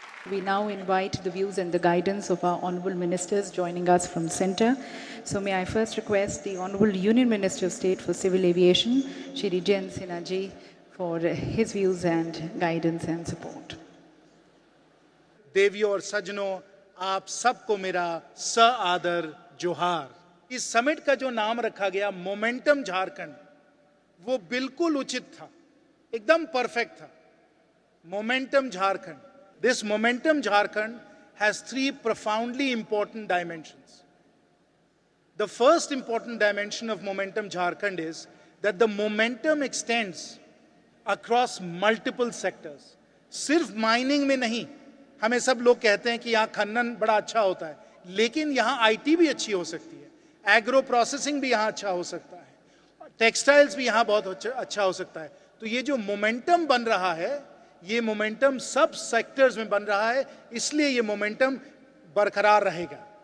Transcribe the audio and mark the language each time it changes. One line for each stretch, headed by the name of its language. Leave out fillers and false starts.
English: We now invite the views and the guidance of our Honourable Ministers joining us from Centre. So may I first request the Honourable Union Minister of State for Civil Aviation, Shri Jayant Sinha ji, for his views and guidance and support.
Hindi: देवियों और सज्जनों, आप सबको मेरा सआदर जोहार. इस summit का जो नाम रखा गया मोमेंटम झारखंड, वो बिल्कुल उचित था, एकदम परफेक्ट था. Momentum Jharkhand.
English: This Momentum Jharkhand has 3 profoundly important dimensions. The first important dimension of Momentum Jharkhand is that the momentum extends across multiple sectors.
Hindi: सिर्फ माइनिंग में नहीं. हमें सब लोग कहते हैं कि यहाँ खनन बड़ा अच्छा होता है, लेकिन यहाँ आईटी भी अच्छी हो सकती है, एग्रो प्रोसेसिंग भी यहाँ अच्छा हो सकता है, टेक्सटाइल्स भी यहाँ बहुत अच्छा हो सकता है. तो ये जो मोमेंटम बन रहा है, ये मोमेंटम सब सेक्टर्स में बन रहा है, इसलिए ये मोमेंटम बरकरार रहेगा.